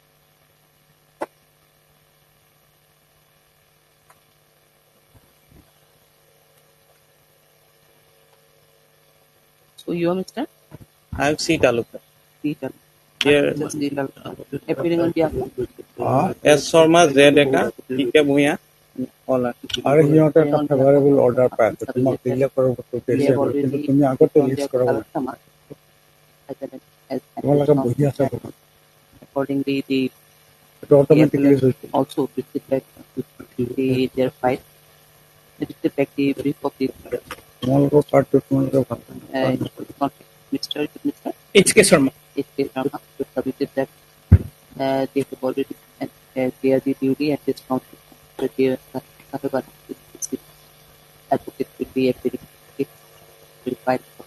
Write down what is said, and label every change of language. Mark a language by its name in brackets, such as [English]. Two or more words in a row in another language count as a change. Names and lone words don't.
[English] So you are Mr. I have C. Talukar. C. Talukar. Here, Appearing on behalf of S. Sharma, Z. Deka, T.K. Bhuya, all are. [Assamese] আরে সিহঁতে এটা [English] favourable order [Assamese] পাই আছে তোমাক দিলে কৰিব কিন্তু তুমি আগতে লিষ্ট কৰাব তোমালোকে বহি আছা [English] accordingly the [Assamese] এটা অটোমেটিক্যালি হৈছে [English] also receive back their file. Receive back the brief of the [Assamese] তোমালোকৰ পাৰ্টটো তোমালোকে ভাল [English] contact Mr. H.K. Sharma. H.K. Sharma to submitted that they have already clear the duty and discount that they advocate will be verified.